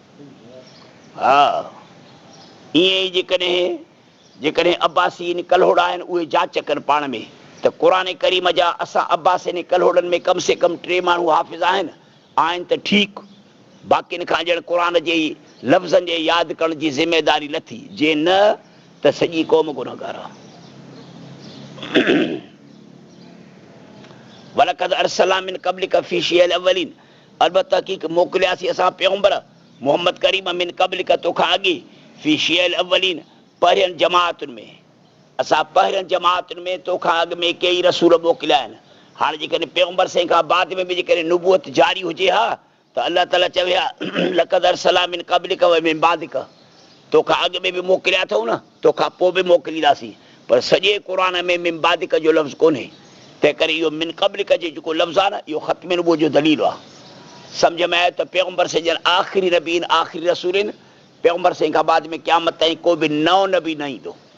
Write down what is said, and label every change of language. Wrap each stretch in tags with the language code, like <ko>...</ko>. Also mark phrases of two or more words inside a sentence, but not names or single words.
<sd>हा ईअं ई जेकॾहिं अब्बासी कल्होड़ा आहिनि, उहे जांच कनि पाण में त क़ुरान करीम जा असां अब्बासी कल्होड़नि में कम से कम 3 माण्हू हाफ़िज़ आहिनि त ठीकु, बाक़ियुनि खां ॼण क़ुरान जे लफ़्ज़नि जे यादि करण जी ज़िमेदारी लथी, जे न त सॼी क़ौम गुनहगार आहे।</sd> <ar>ولقد أرسلنا من قبلك في شيع الأولين,</ar> <sd>अलबत्ता हक़ीक़त मोकिलियासीं असां पैगम्बर मोहम्मद करीम</sd> <ar>من قبلك</ar> <sd>तोखां अॻे,</sd> <ar>في شيع الأولين</ar> <sd>पहिरियनि जमातुनि में, असां पहिरियनि जमातुनि में तोखां अॻु में कई रसूल मोकिलिया आहिनि। हाणे जेकॾहिं पैगम्बर साईं खां बाद में बि जेकॾहिं नुबूअत जारी हुजे हा त अलाह ताला चवे हा</sd> <ar>لقد أرسلنا من قبلك ومن بعدك,</ar> <sd>तोखां अॻु में बि मोकिलिया अथऊं न, तोखां पोइ बि मोकिलींदासीं, पर सॼे क़ुरान में</sd> <ar>من بعدك</ar> <sd>जो लफ़्ज़ कोन्हे। तंहिं करे इहो</sd> <ar>من قبلك</ar> <sd>जो जेको लफ़्ज़ आहे न, इहो ख़त्म नुबूअत जो दलील आहे। सम्झ में आयो त पैगम्बर साईं ॼण आख़िरी नबी आहिनि, आख़िरी रसूल आहिनि। पैगम्बर साईं खां बाद में क़यामत ताईं को बि नओं नबी न ईंदो।</sd>